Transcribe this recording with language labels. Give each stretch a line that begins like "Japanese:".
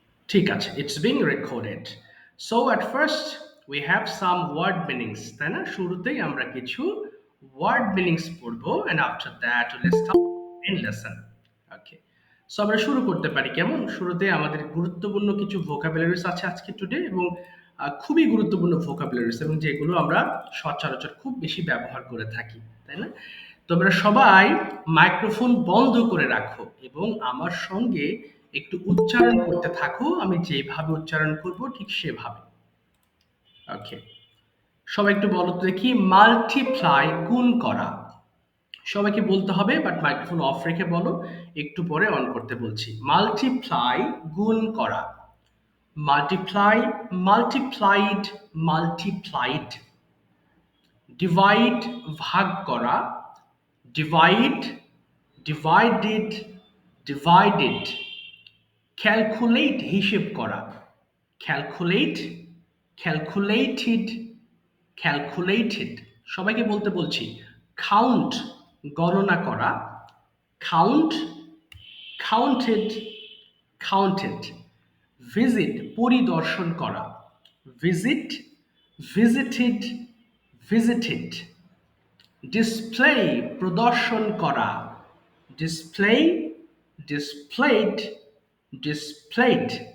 Bangla: ঠিক আছে,
English: it's being recorded. So at first we have some word meanings,
Bangla: তাই না? শুরুতেই আমরা কিছু
English: word meanings
Bangla: পড়বো
English: and after that let's start main lesson. Okay.
Bangla: So আমরা শুরু করতে পারি কেমন? শুরুতে আমাদের গুরুত্বপূর্ণ কিছু vocabularies আছে আজকে টুডে এবং খুবই গুরুত্বপূর্ণ vocabularies এবং যেগুলো আমরা সচরাচর খুব বেশি ব্যবহার করে থাকি, তাই না? তোমরা সবাই মাইক্রোফোন বন্ধ করে রাখো এবং আমার সঙ্গে একটু উচ্চারণ করতে থাকো। আমি যেভাবে উচ্চারণ করব ঠিক সেভাবে। ওকে, সবাই একটু বলো তো দেখি, মাল্টিপ্লাই গুণ করা। সবাইকে বলতে হবে, বাট মাইক্রোফোন অফ রেখে বলো, একটু পরে অন করতে বলছি। মাল্টিপ্লাই গুণ করা, মাল্টিপ্লাই, মাল্টিপ্লাইড, মাল্টিপ্লাইড। ডিভাইড ভাগ করা, ডিভাইড, ডিভাইডেড, ডিভাইডেড। ক্যালকুলেট হিসেব করা, ক্যালকুলেট, ক্যালকুলেটেড, ক্যালকুলেটেড। সবাইকে বলতে বলছি। কাউন্ট গণনা করা, কাউন্ট, কাউন্টেড, কাউন্টেড। ভিজিট পরিদর্শন করা, ভিজিট, ভিজিটেড, ভিজিটেড। ডিসপ্লে প্রদর্শন করা, ডিসপ্লে, ডিসপ্লেড, ডিসপ্লেড।